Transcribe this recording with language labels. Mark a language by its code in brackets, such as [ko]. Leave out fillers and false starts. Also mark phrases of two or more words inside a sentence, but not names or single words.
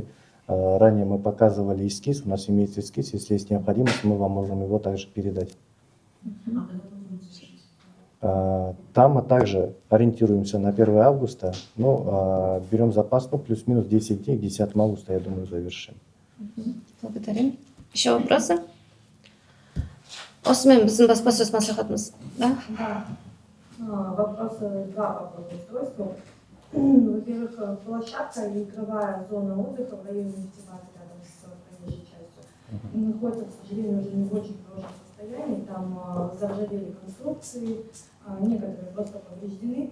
[ru] Ранее мы показывали эскиз, у нас имеется эскиз, если есть необходимость, мы вам можем его также передать. Там мы также ориентируемся на 1 августа, но берем запас, ну, плюс-минус 10 дней, к 10 августа, я думаю, завершим. Благодарим. Еще вопросы? [kk] Осымен біздің баспасөз мәслихатымыз. [ru] Да? Да. Вопросы два по благоустройству. Во-первых, площадка и игровая зона отдыха в районе нефтебазы рядом с проезжей частью находится, к сожалению, уже не в очень хорошем состоянии. Там заржавели конструкции, некоторые просто повреждены.